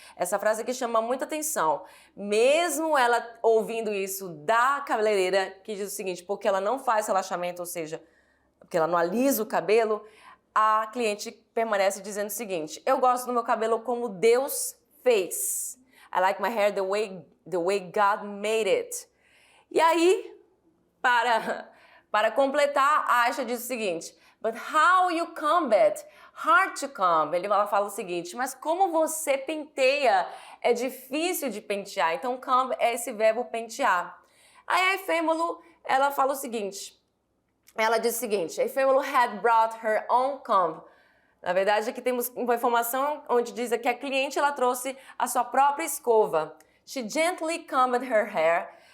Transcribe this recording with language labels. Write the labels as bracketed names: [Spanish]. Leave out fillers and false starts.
[Portuguese] Essa frase aqui chama muita atenção. Mesmo ela ouvindo isso da cabeleireira, que diz o seguinte: porque ela não faz relaxamento, ou seja, porque ela não alisa o cabelo, a cliente permanece dizendo o seguinte: eu gosto do meu cabelo como Deus fez. [English] I like my hair the way God made it. [Portuguese] E aí, para completar, a Aisha diz o seguinte: [English] but how you comb it? Hard to comb. [Portuguese] Ela fala o seguinte: mas como você penteia? É difícil de pentear. Então, comb é esse verbo pentear. Aí a Efêmolo, ela fala o seguinte: ela diz o seguinte: [English] Efêmolo had brought her own comb. [Portuguese] Na verdade, aqui temos uma informação onde diz que a cliente ela trouxe a sua própria escova. [English] She gently combed her hair.